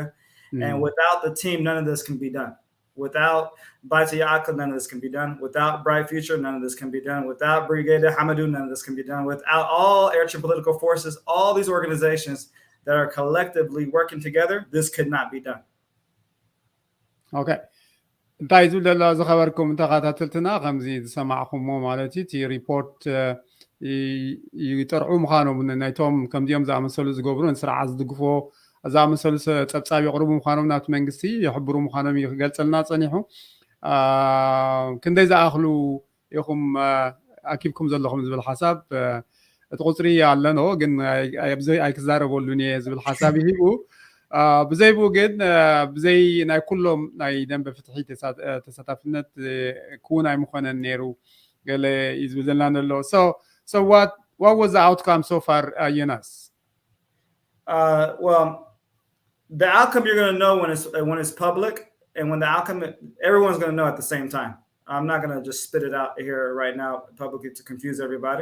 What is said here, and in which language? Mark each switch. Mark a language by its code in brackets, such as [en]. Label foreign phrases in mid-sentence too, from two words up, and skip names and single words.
[en] And without the team, none of this can be done. Without yaaKl, none of this can be done. Without Bright Future, none of this can be done. Without Brigade Hamadou, none of this can be done. Without all Eritrean political forces, all these organizations that are collectively working together, this could not be done. [ti] Okay. እንታይ ዝብል ዘሎ ዝኸበርኩም ተኸታተልትና ከምዚ ዝሰማዕኹሞ ማለት እዩ እቲ ሪፖርት ይጠርዑ ምዃኖም ናይቶም ከምዚኦም ዝኣመሰሉ ዝገብሩ ንስርዓት ዝድግፎ ዝኣመሰሉ ፀብፃብ የቕርቡ ምዃኖም ናብቲ መንግስቲ ይሕብሩ ምዃኖም እዩ ክገልፀልና ፀኒሑ ክንደይ ዝኣኽሉ ኢኹም ኣኪብኩም ዘለኹም ዝብል ሓሳብ እቲ ቁፅሪ ኣለኖ ግን ኣይክዛረበሉን እየ ዝብል ሓሳብ ይሂቡ ብዘይቡ ግን ብዘይ ናይ ኩሎም ናይ ደንበ ፍትሒ ተሳታፍነት ክውን ኣይምኾነን ነይሩ ገለ እዩ ዝብል ዘለና ኣሎ [en] so what was the outcome so far, Jonas? Well, the outcome you're going to know when it's public, and when the outcome everyone's going to know at the same time. I'm not going to just spit it out here right now publicly to confuse everybody.